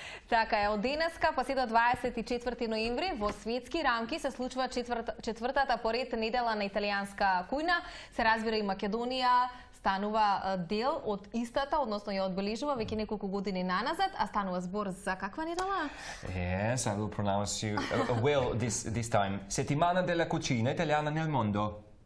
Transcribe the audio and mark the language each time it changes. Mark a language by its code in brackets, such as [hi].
[mk] Така е, од денеска па се до 24 ноември во светски рамки се случува четвртата поред недела на италијанска кујна. Се разбира и Македонија станува дел од истата, односно ја одбележува веќе неколку години наназад, а станува збор за каква недела? [en] Yes, I will pronounce you well this time. [it] Settimana della cucina italiana nel mondo.